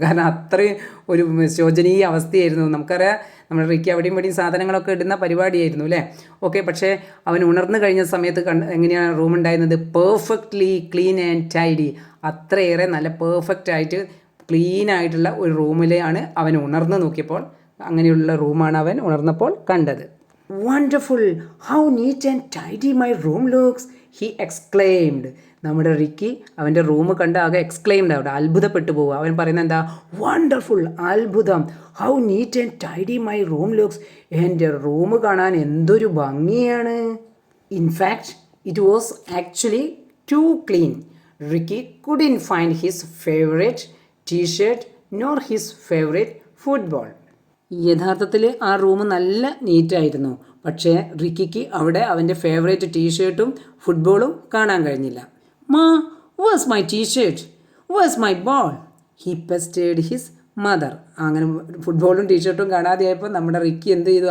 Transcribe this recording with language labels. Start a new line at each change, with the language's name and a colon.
Malayalam: കാരണം അത്രയും ഒരു ശോചനീയ അവസ്ഥയായിരുന്നു. നമുക്കറിയാം നമ്മുടെ റിക്കി അവിടെയും ഇവിടെയും സാധനങ്ങളൊക്കെ ഇടുന്ന പരിപാടിയായിരുന്നു അല്ലേ? ഓക്കെ, പക്ഷേ അവൻ ഉണർന്നു കഴിഞ്ഞ സമയത്ത് എങ്ങനെയാണ് റൂം ഉണ്ടായിരുന്നത്?
English: Perfectly clean and tidy.
Malayalam: അത്രയേറെ നല്ല പെർഫെക്റ്റ് ആയിട്ട് ക്ലീൻ ആയിട്ടുള്ള ഒരു റൂമിലാണ് അവൻ ഉണർന്നു നോക്കിയപ്പോൾ. അങ്ങനെയുള്ള റൂമാണ് അവൻ ഉണർന്നപ്പോൾ കണ്ടത്.
English: "Wonderful! How neat and tidy my room looks!" he exclaimed.
Malayalam: നമ്മുടെ റിക്കി അവൻ്റെ റൂം കണ്ട് ആകെ എക്സ്ക്ലെയിംഡ്, അവിടെ അത്ഭുതപ്പെട്ടു പോവുക. അവൻ പറയുന്നത് എന്താ? വണ്ടർഫുൾ, അത്ഭുതം.
English: How neat and tidy my room looks.
Malayalam: എൻ്റെ റൂം കാണാൻ എന്തൊരു ഭംഗിയാണ്.
English: In fact it was actually too clean. Ricky couldn't find his favorite t-shirt nor his favorite football.
Malayalam: യഥാർത്ഥത്തിൽ ആ റൂം നല്ല നീറ്റായിരുന്നു. പക്ഷേ റിക്കിക്ക് അവിടെ അവൻ്റെ ഫേവറേറ്റ് ടീഷർട്ടും ഫുട്ബോളും കാണാൻ കഴിഞ്ഞില്ല.
English: "Ma, where's my t-shirt? Where's my ball?" He pestered his mother.
Malayalam: അങ്ങനെ ഫുട്ബോളും ടീഷർട്ടും കാണാതെയായപ്പോൾ നമ്മുടെ റിക്കി എന്ത് ചെയ്തു?